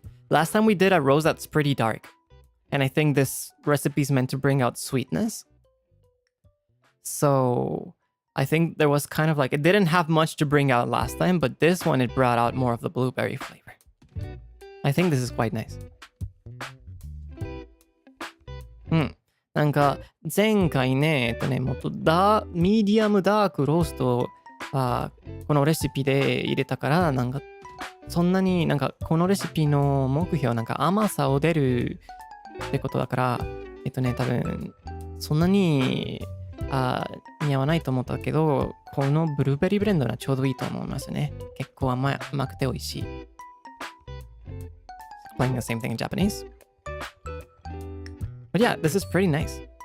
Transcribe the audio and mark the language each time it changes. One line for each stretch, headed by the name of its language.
English: Last time we did a roast that's pretty dark, and I think this recipe is meant to bring out sweetness. So I think there was kind of like, it didn't have much to bring out last time, but this one, it brought out more of the blueberry flavor. I think this is quite nice.
Japanese: うん。なんか、前回ね、もっとミディアムダークローストは、このレシピで入れたから、なんか、そんなになんか、このレシピの目標、なんか甘さを出るってことだから、多分、そんなに、似合わないと思ったけど、このブルーベリーブレンドはちょうどいいと思いますね。結構甘くて美味しい。
English: Playing the same thing in Japanese. But yeah, this is pretty nice.